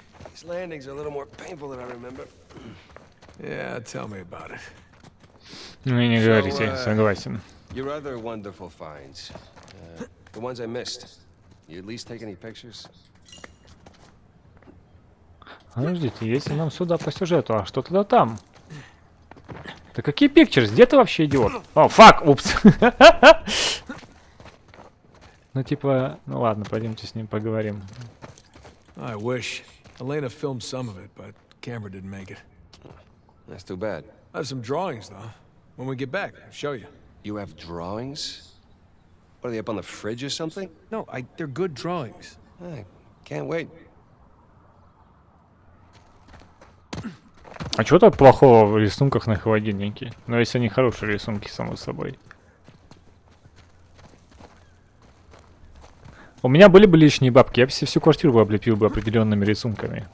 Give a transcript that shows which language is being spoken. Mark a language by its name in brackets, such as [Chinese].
[English] These landings are a little more painful than I remember. Yeah, tell me about it. [Russian] Ну и не говорите, согласен. [English] Your other wonderful finds. The ones I missed. You at least take any pictures? [Russian] Подождите, если нам сюда по сюжету, а что тогда там? Да какие pictures? Где ты вообще, идиот? О, фак, упс. Ну типа, ну ладно, пойдемте с ним поговорим. [English] I wish. Elena filmed some of it, but camera didn't make it. That's too bad. I have some drawings, though. When we get back, I'll show you. You have drawings? What, are they up on the fridge or something? No, they're good drawings. I can't wait. [Russian] А что так плохого в рисунках на холодильнике? Ну если они хорошие рисунки, само собой. У меня были бы лишние бабки, я бы всю квартиру бы облепил бы определенными рисунками.